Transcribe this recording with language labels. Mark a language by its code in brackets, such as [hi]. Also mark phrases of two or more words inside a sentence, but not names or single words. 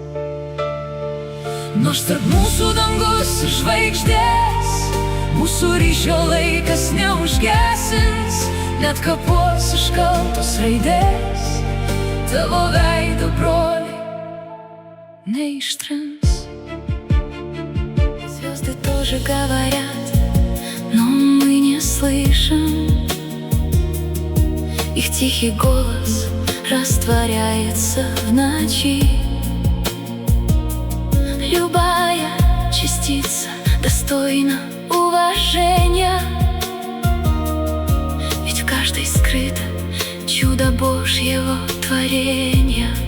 [lt] Nors tarp mūsų dangus ir žvaigždės, mūsų ryšio laikas neužgesins, net kapuos iškaltos raidės tavo veido, broli, neištrins. [ru] Звезды тоже говорят, но мы не слышим. Их тихий голос растворяется в ночи. Любая частица достойна уважения, ведь в каждой скрыто чудо Божьего творения.